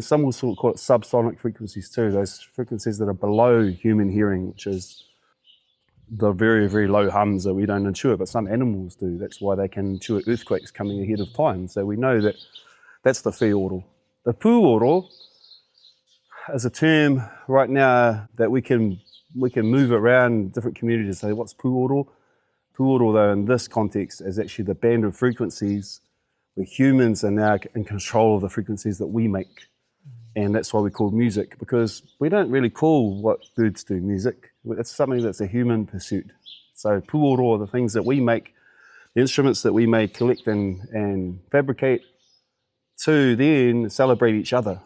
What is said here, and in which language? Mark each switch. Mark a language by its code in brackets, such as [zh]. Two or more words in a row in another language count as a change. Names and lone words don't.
[en] Some will sort of call it subsonic frequencies too, those frequencies that are below human hearing, which is the very, very low hums that we don't intuit, but some animals do. That's why they can intuit earthquakes coming ahead of time. So we know that that's the fair oro. The [mi] pū oro [en] is a term right now that we can move around different communities. Say, what's [mi] pū oro? Pū oro, [en] though, in this context, is actually the band of frequencies where humans are now in control of the frequencies that we make. And that's why we call music, because we don't really call what birds do music. It's something that's a human pursuit. So [mi] pū oro [en] are the things that we make, the instruments that we may collect and fabricate to then celebrate each other.